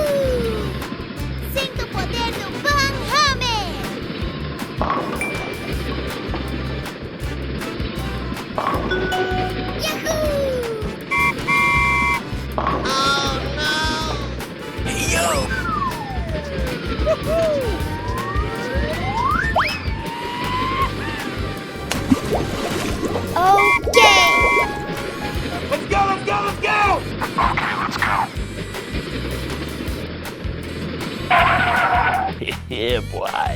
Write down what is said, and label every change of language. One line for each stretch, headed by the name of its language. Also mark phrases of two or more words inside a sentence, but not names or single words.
English: Sing the potato Pynamid! Yahoo! Oh no! Hey, yo! Woohoo! Okay! Let's go, let's go, let's go! Okay, let's go. Yeah, boy.